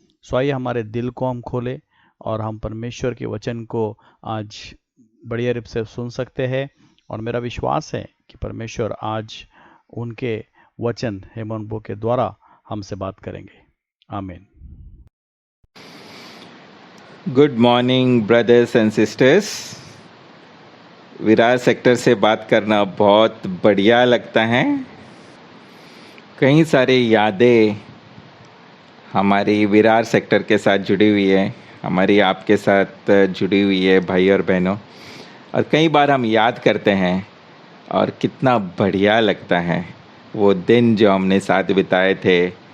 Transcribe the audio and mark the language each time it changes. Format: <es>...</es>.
<hi>सो आइए हमारे दिल को हम खोलें और हम परमेश्वर के वचन को आज बढ़िया रूप से सुन सकते हैं। और मेरा विश्वास है कि परमेश्वर आज उनके वचन हेमंत ब्रो के द्वारा हमसे बात करेंगे। आमीन।</hi> <en>Good morning, brothers and sisters.</en> <hi>Virar sector से बात करना बहुत बढ़िया लगता है। कई सारी यादें हमारी विरार सेक्टर के साथ जुड़ी हुई है, हमारी आपके साथ जुड़ी हुई है भाई और बहनों, और कई बार हम याद करते हैं और कितना बढ़िया लगता है वो दिन जो हमने साथ बिताए थे।</hi>